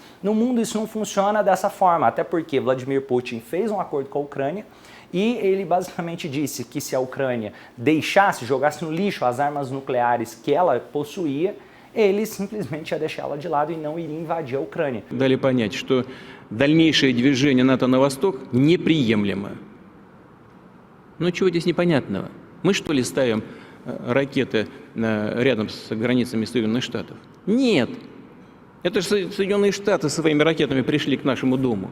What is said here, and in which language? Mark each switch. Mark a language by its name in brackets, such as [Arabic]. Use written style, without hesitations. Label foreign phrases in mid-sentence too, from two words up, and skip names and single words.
[Portuguese] No mundo isso não funciona dessa forma, até porque Vladimir Putin fez um acordo com a Ucrânia e ele basicamente disse que se a Ucrânia jogasse no lixo as armas nucleares que ela possuía, ele simplesmente ia deixá-la de lado e não iria invadir a Ucrânia. [Russian] Дали понять, что дальнейшее движение НАТО на восток неприемлемо. Ну чего здесь непонятного? Мы что ли ставим ракеты рядом с границами Соединенных Штатов? Нет. Это же Соединенные Штаты своими ракетами пришли к нашему дому.